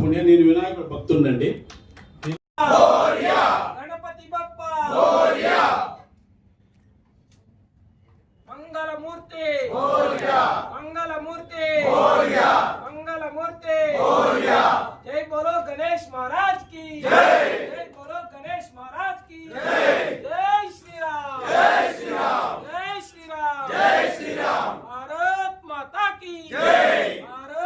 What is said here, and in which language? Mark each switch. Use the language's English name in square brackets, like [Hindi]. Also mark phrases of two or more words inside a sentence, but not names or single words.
[Telugu] నేను వినాయకుడు భక్తుండండి. [Hindi] मंगलमूर्ति मंगलमूर्ति मंगलमूर्ति जय बोलो गणेश महाराज की जय, जय बोलो गणेश महाराज की जय, जय श्री राम, जय श्री राम, जय श्री राम, जय श्री राम, भारत माता की जय।